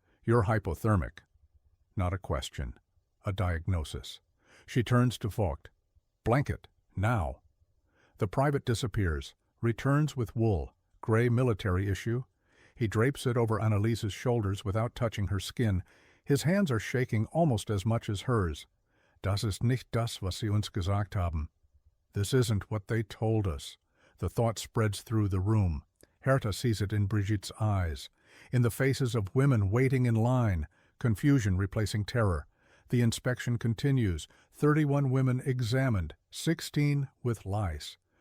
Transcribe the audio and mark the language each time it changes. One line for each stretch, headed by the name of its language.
English: You're hypothermic. Not a question. A diagnosis. She turns to Vogt. Blanket, now. The private disappears, returns with wool, gray military issue. He drapes it over Annalisa's shoulders without touching her skin. His hands are shaking almost as much as hers.
German: Das ist nicht das, was sie uns gesagt haben.
English: This isn't what they told us. The thought spreads through the room. Herta sees it in Brigitte's eyes, in the faces of women waiting in line, confusion replacing terror. The inspection continues. 31 women examined, 16 with lice.